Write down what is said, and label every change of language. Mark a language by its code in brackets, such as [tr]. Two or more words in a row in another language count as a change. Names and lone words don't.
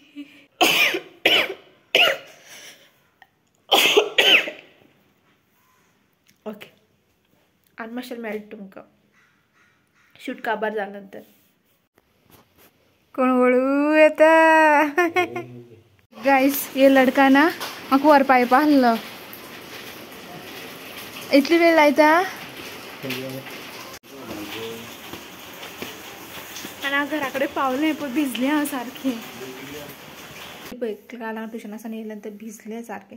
[kok] ओके, आनी मातशें मेळटा तुमकां शूट काबार जाले नंतर. कोण वळू येता. गाइस, [hi] ये लड़का ना [kok] म्हाका व्हरपा येवपा आसलो. इतली वेळ लायता. आनी हांव घरा कडेन पावलें पण भिजलें हांव सारकें. पळय काल हांव ट्युशनासान येयले नंतर भिजलें सारकें.